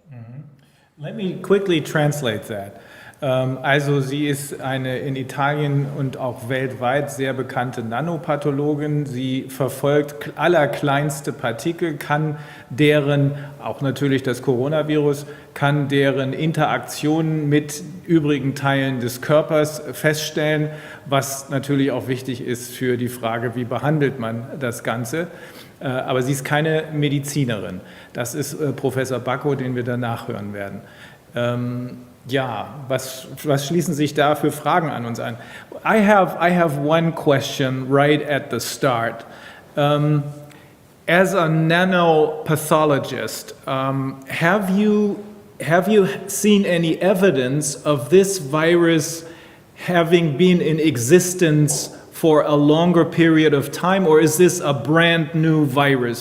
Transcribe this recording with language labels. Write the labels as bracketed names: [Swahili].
[English] Mm-hmm. Let me quickly translate that. [German] Also sie ist eine in Italien und auch weltweit sehr bekannte Nanopathologin. Sie verfolgt allerkleinste Partikel, kann deren, auch natürlich das Coronavirus, kann deren Interaktionen mit übrigen Teilen des Körpers feststellen, was natürlich auch wichtig ist für die Frage, wie behandelt man das Ganze. Aber sie ist keine Medizinerin. Das ist Professor Bacco, den wir danach hören werden. Ja, was schließen sich da für Fragen an uns an? [English] I have one question right at the start. As a nanopathologist, have you seen any evidence of this virus having been in existence for a longer period of time, or is this a brand new virus?